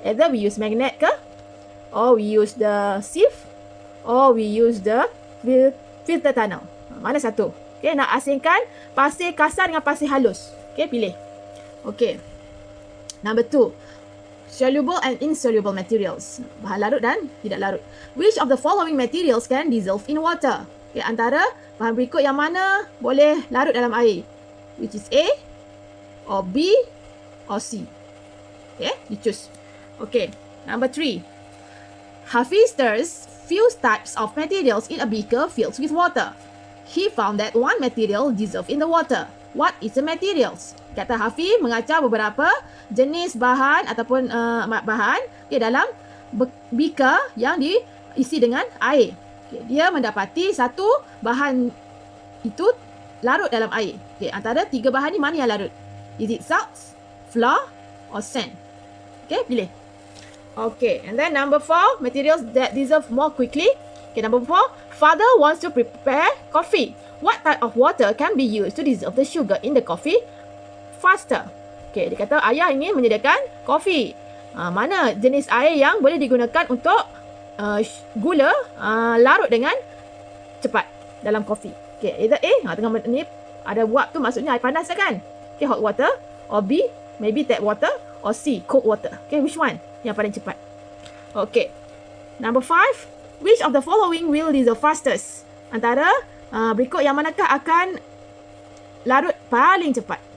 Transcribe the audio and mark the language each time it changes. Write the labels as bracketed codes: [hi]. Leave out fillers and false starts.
[en] Either we use magnet ke, or we use the sieve, or we use the filter tunnel. [ms] Mana satu? Okay, nak asingkan pasir kasar dengan pasir halus. Okay, pilih. Okay. [en] Number 2. Soluble and insoluble materials. [ms] Bahan larut dan tidak larut. [en] Which of the following materials can dissolve in water? [ms] Okay, antara bahan berikut yang mana boleh larut dalam air? [en] Which is A, or B, or C? Okay, you choose. Okay. Number 3. Hafiz stirs few types of materials in a beaker filled with water. He found that one material dissolved in the water. What is the materials? [ms] Kata Hafiz mengacau beberapa jenis bahan ataupun bahan dalam beaker yang diisi dengan air. Okay, dia mendapati satu bahan itu larut dalam air. Okay, antara 3 bahan ni mana yang larut? [en] Is it salts, flour, or sand? [ms] Okay, pilih. [en] Okay, and then number 4, materials that dissolve more quickly. Okay, number 4, father wants to prepare coffee. What type of water can be used to dissolve the sugar in the coffee faster? [ms] Okay, dia kata ayah ingin menyediakan kopi. Mana jenis air yang boleh digunakan untuk gula larut dengan cepat dalam kopi? Okay, either A, tengah ni ada uap tu maksudnya air panas kan? [en] Okay, hot water, or B, maybe tap water, or C, cold water. Okay, which one [ms] yang paling cepat? [en] Okay, number 5. Which of the following will dissolve fastest? [ms] Antara berikut yang manakah akan larut paling cepat?